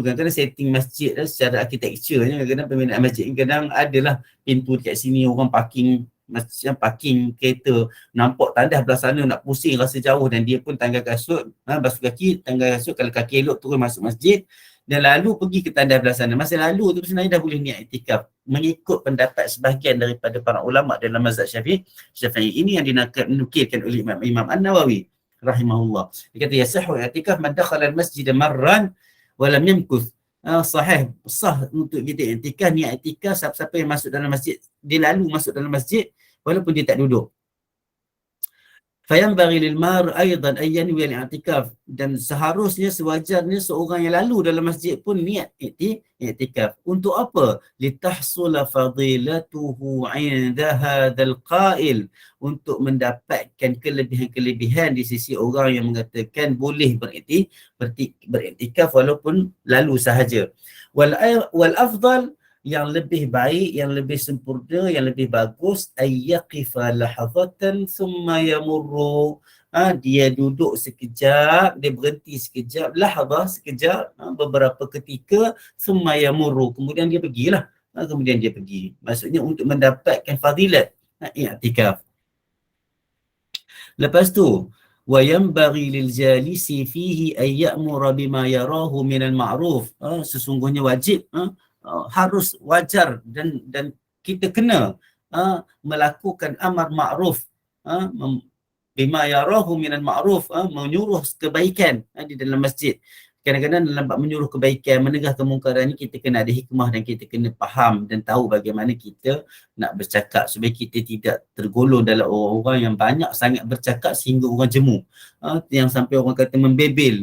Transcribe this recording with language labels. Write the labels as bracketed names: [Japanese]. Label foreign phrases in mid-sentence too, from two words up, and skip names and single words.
[Malay] Kadang-kadang setting masjid secara arkitekturnya, kadang-kadang pembinaan masjid kadang adalah pintu dekat sini, orang parking macam parking kereta, nampak tandas belah sana nak pusing rasa jauh, dan dia pun tanggal kasut, basuh kaki, tanggal kasut, kalau kaki elok turun masuk masjid dan lalu pergi ke tandas belah sana. Masa lalu tu sebenarnya dah boleh niat iktikaf mengikut pendapat sebahagian daripada para ulama dalam mazhab Syafi'i ini yang dinukilkan oleh Imam An-Nawawi [Arabic] رحمه الله. يصح اعتكاف من دخل المسجد مارا ولم يمكث. [Malay] Sahih, sah untuk kita i'tikaf, niat i'tikaf siapa-siapa yang masuk dalam masjid, dia lalu masuk dalam masjid walaupun dia tak duduk. [Arabic] فينبغي للمار أيضا أن ينوي الاعتكاف, [Malay] dan seharusnya sewajarnya seorang yang lalu dalam masjid pun niat i'tikaf. Untuk apa? [Arabic] لتحصل فضيلته عند هذا القائل, [Malay] untuk mendapatkan kelebihan-kelebihan di sisi orang yang mengatakan boleh beriktikaf walaupun lalu sahaja. [Arabic] والأفضل, [Malay] yang lebih baik, yang lebih sempurna, yang lebih bagus, [Arabic] أن يقف لحظة ثم يمر. [Malay] Dia duduk sekejap, dia berhenti sekejap, lahazah sekejap, beberapa ketika, [Arabic] ثم يمر, [Malay] kemudian dia pergilah. Kemudian dia pergi. Maksudnya untuk mendapatkan fadilat i'tikaf. Lepas tu, [Arabic] وينبغي للجالس فيه أن يأمر بما يراه من المعروف. [Malay] Sesungguhnya wajib, harus wajar dan kita kena melakukan amar ma'ruf, [Arabic] بما يراه من المعروف, [Malay] menyuruh kebaikan di dalam masjid. Kadang-kadang dalam bab menyuruh kebaikan, menegah kemungkaran ni, kita kena ada hikmah dan kita kena faham dan tahu bagaimana kita nak bercakap supaya kita tidak tergolong dalam orang-orang yang banyak sangat bercakap sehingga orang jemu, yang sampai orang kata membebel.